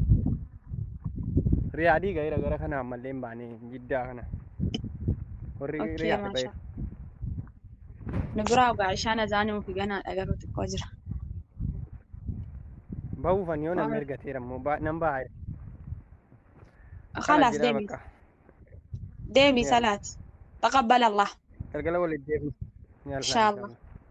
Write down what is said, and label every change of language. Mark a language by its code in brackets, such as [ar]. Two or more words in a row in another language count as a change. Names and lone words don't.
[om] Riyaadii gaira gara kana ammallee hin baane Jiddaa kana. Warri riyaadii bahe. Nu biraa ogaa ishaan azaanii fi ganaadha garuu xiqqoo jira. Bahuufan yoo namni ergateera immoo nan bahaa. [ar] خلاص ديمي صلاة تقبل الله القلوة اللي تجيبني إن شاء الله